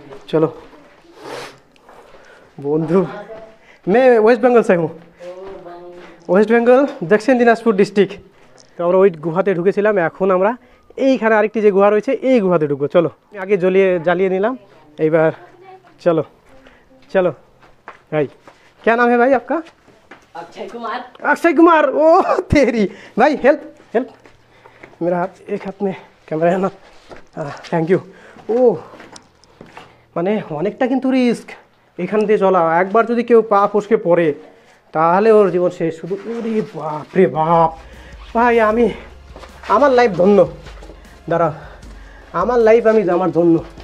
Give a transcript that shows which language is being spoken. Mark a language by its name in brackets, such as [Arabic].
[Bangla] চলো বন্ধু, [Hindi] मैं वेस्ट बंगाल से हूँ, [Bangla] ওয়েস্ট বেঙ্গল দক্ষিণ দিনাজপুর ডিস্ট্রিক্ট। তো আমরা ওই গুহাতে ঢুকেছিলাম, এখন আমরা এইখানে আরেকটি যে গুহা রয়েছে এই গুহাতে ঢুকবো। চলো, আগে জ্বালিয়ে নিলাম, এইবার চলো [Hindi] चलो भाई। क्या नाम है भाई आपका? अक्षय कुमार। अक्षय कुमार, ओ तेरी भाई, हेल्प हेल्प, मेरा हाथ, एक हाथ में कैमरा है ना, थैंक यू। [Bangla] ও মানে অনেকটা কিন্তু রিস্ক এখান দিয়ে চলা, একবার যদি কেউ পা ফসকে পড়ে তাহলে ওর জীবন শেষ। শুধু ওরে বাপ রে বাপ ভাই, আমার লাইফ ধন্য, দাঁড়া, আমার লাইফ আমার ধন্য।